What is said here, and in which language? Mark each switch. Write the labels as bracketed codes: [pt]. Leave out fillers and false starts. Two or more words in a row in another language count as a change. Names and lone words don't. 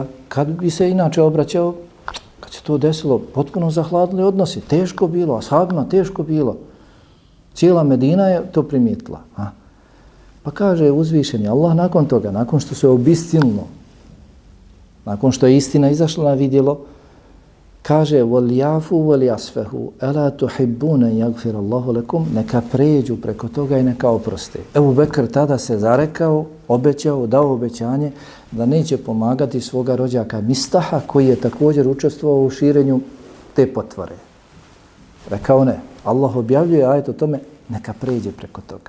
[bs] Kad bi se inače obraćao, kad se to desilo, potpuno zahladili odnosi. Teško bilo, ashabima teško bilo. Cijela Medina je to primijetila. Pa kaže uzvišeni Allah nakon toga, nakon što se obistinilo, nakon što je istina izašla na vidjelo, kaže [ar] وَلْيَعْفُوا وَلْيَعْسْفَهُ أَلَا تُحِبُّونَ يَغْفِرَ اللَّهُ لَكُمْ. [bs] Neka pređu preko toga i neka oproste. Ebu Bekr tada se zarekao, obećao, dao obećanje da neće pomagati svoga rođaka Mistaha, koji je također učestvovao u širenju te potvore. Rekao ne. Allah objavljuje ajet o tome, neka pređe preko toga.